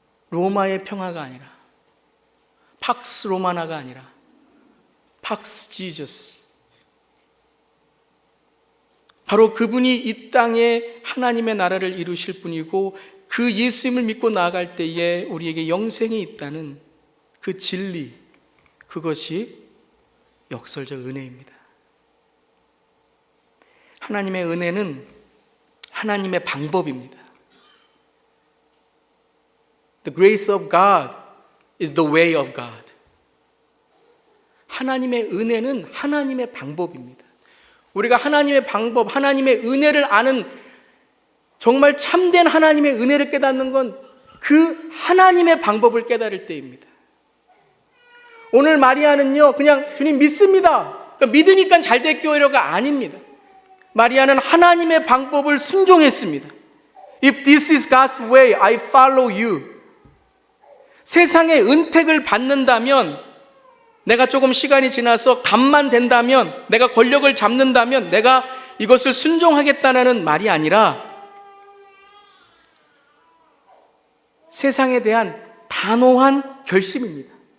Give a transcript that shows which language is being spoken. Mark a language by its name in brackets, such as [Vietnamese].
[Korean] 로마의 평화가 아니라 팍스 로마나가 아니라 팍스 지저스, 바로 그분이 이 땅에 하나님의 나라를 이루실 분이고 그 예수님을 믿고 나아갈 때에 우리에게 영생이 있다는 그 진리, 그것이 역설적 은혜입니다. 하나님의 은혜는 하나님의 방법입니다. [English] The grace of God is the way of God. [Korean] 하나님의 은혜는 하나님의 방법입니다. 우리가 하나님의 방법, 하나님의 은혜를 아는, 정말 참된 하나님의 은혜를 깨닫는 건 그 하나님의 방법을 깨달을 때입니다. 오늘 마리아는요, 그냥 주님 믿습니다, 믿으니까 잘 됐교회가 아닙니다. 마리아는 하나님의 방법을 순종했습니다. [English] If this is God's way, I follow you. [Korean] 세상의 은택을 받는다면, 내가 조금 시간이 지나서 감만 된다면, 내가 권력을 잡는다면 내가 이것을 순종하겠다는 말이 아니라 세상에 대한 단호한 결심입니다.